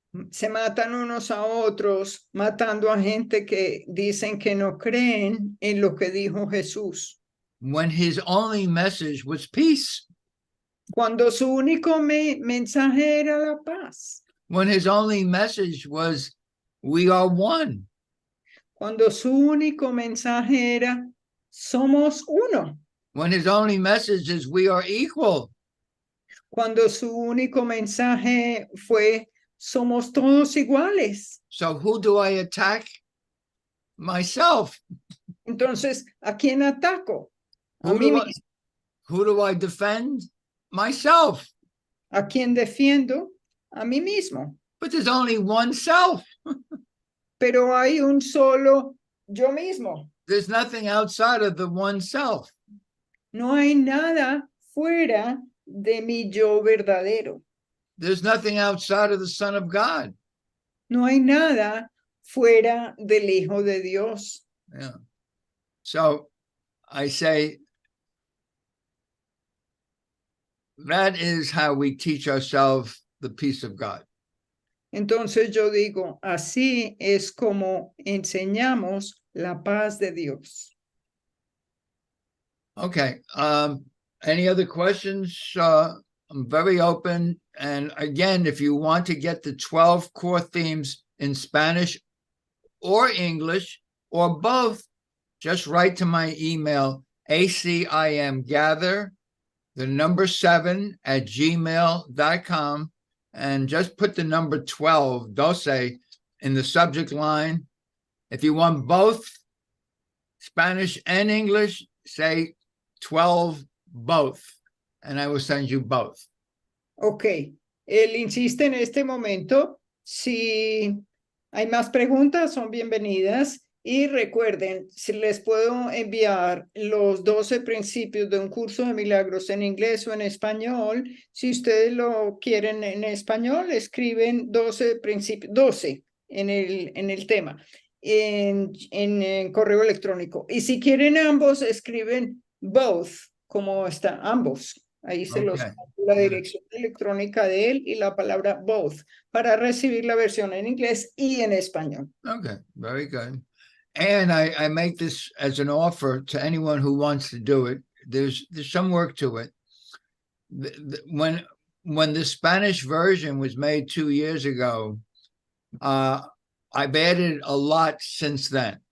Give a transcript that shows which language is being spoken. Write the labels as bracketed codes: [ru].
[es] Se matan unos a otros, matando a gente que dicen que no creen en lo que dijo Jesús. [en] When his only message was peace. [es] Cuando su único mensaje era la paz. [en] When his only message was, we are one. [es] Cuando su único mensaje era, somos uno. [en] When his only message is, we are equal. [es] Cuando su único mensaje fue, somos todos iguales. [en] So who do I attack? Myself. [es] Entonces, ¿a quién ataco? A mí mismo. [en] Who do I defend? Myself. [es] ¿A quién defiendo? a mí mismo. [en] But there's only one self. [es] Pero hay un solo yo mismo. [en] There's nothing outside of the one self. [es] No hay nada fuera de mi yo verdadero. [en] There's nothing outside of the Son of God. [es] No hay nada fuera del Hijo de Dios. [en] Yeah. So I say that is how we teach ourselves the peace of God. [es] Entonces yo digo, así es como enseñamos la paz de Dios. [en] Okay. Any other questions? I'm very open. And again, if you want to get the 12 core themes in Spanish or English or both, just write to my email, ACIMgather, the number 7 at gmail.com, and just put the number 12, 12, in the subject line. If you want both Spanish and English, say 12 both, and I will send you both. [es] Ok, él insiste en este momento. Si hay más preguntas, son bienvenidas. Y recuerden, si les puedo enviar los 12 principios de un curso de milagros en inglés o en español. Si ustedes lo quieren en español, escriben 12 principios, 12 en el tema, en correo electrónico. Y si quieren ambos, escriben both, como está, ambos. Ahí se los la dirección electrónica de él y la palabra both para recibir la versión en inglés y en español. [en] Okay, very good. And I make this as an offer to anyone who wants to do it. There's some work to it. When the Spanish version was made 2 years ago, I've added a lot since then.